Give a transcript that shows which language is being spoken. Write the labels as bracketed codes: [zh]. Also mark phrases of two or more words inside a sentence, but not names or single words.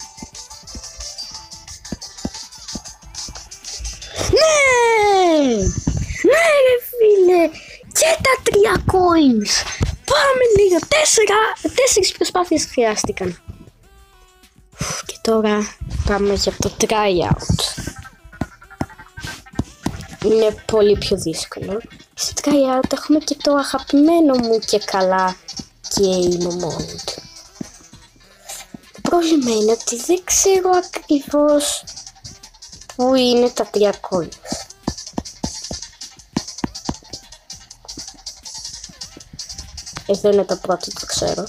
[el] Ναι ρε φίλε. Και τα 3 coins. Πάμε λίγο. 4 προσπάθειες χρειάστηκαν. Και τώρα πάμε για το [en] try out. [el] Είναι πολύ πιο δύσκολο. Στο [en] try out [el] έχουμε και το αγαπημένο μου και καλά [en] game mode. [el] Το πρόβλημα είναι ότι δεν ξέρω ακριβώς πού είναι τα 3 coins. Εδώ είναι το πρώτο, το ξέρω.